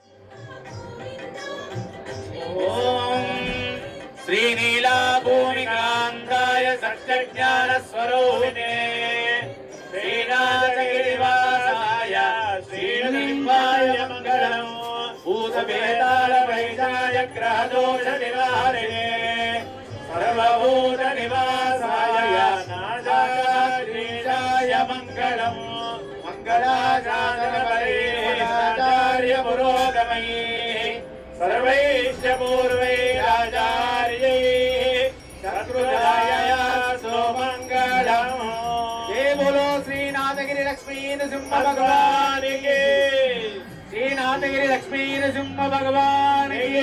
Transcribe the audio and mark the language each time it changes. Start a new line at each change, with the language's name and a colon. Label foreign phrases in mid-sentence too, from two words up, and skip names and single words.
Sanskrit: ఓం శ్రీనీలా భూమికాంతాయ సత్యజ్ఞాన స్వరూపిణే శ్రీనాథగిరివాసాయ శ్రీనివాయ మంగళం భూతవేతాళ వైజాయ గ్రహదోష నివారిణే సర్వభూత నివాసాయ నాదాయ మంగళం మంగళాచార్య పురోగమయే सर्वैश्च पूर्वैराचार्यै शत्रुजायासो मङ्गलम्।
Hindi: जय बोलो श्रीनाथगिरि लक्ष्मी नृसिंह भगवान की। श्रीनाथगिरि लक्ष्मी नृसिंह भगवान की।